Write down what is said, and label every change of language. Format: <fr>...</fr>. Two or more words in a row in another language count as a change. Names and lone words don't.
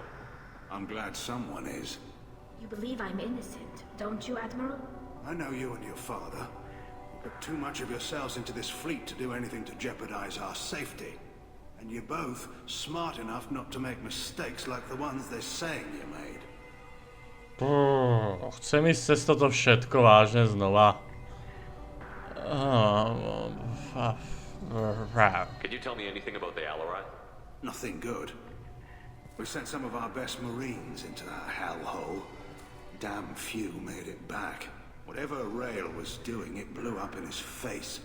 <en>I'm glad someone is. You believe I'm innocent, don't you, Admiral? I know you and your father. You put too much of yourselves into this fleet to do anything to jeopardize our safety. And you're both smart enough not to make mistakes like the ones they're saying you made.</en> <sk>Chcem ísť cez toto všetko vážne znova.</sk> <en>Can you tell me anything about the Alarai? Nothing good. We sent some of our best Marines into that hellhole. Damn few made it back. Whatever Rail was doing, it blew up in his face.</en>